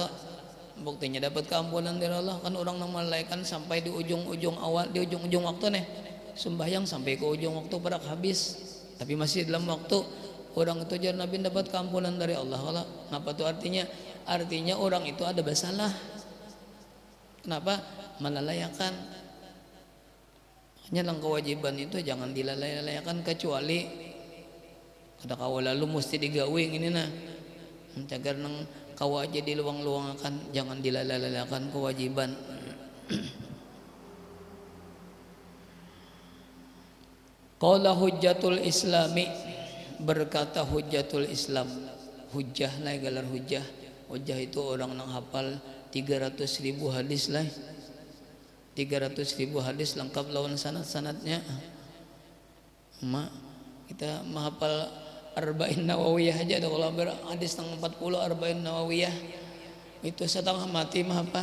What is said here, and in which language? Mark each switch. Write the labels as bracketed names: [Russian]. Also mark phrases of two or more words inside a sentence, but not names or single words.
[Banjar] Buktinya dapat keampunan dari Allah. Kan orang yang melalaikan sampai di ujung-ujung awal, di ujung-ujung waktu nih sembahyang sampai ke ujung waktu pada habis, tapi masih dalam waktu, orang itu jar Nabi dapat keampunan dari Allah. Kalau ngapa tuh artinya? Artinya orang itu ada bersalah. Kenapa? Melalayakan. Hanya lang kewajiban itu jangan dilalaikan, kecuali kada kawa lalu mesti digawi ini nah. Cagar nang kawa aja di luang-luangakan, jangan dilalaikan kewajiban. [Arabic] قال حجة الإسلام, [Banjar] berkata [Arabic] حجة الإسلام. [Banjar] Hujjah lah gelar hujjah. Hujjah itu orang yang hafal 300.000 hadis lah. 300.000 hadis lengkap lawan sanad-sanadnya. Kita menghafal Arba'in Nawawiyah aja ada, kalau hadis tentang 40 Arba'in Nawawiyah itu setengah mati menghafal.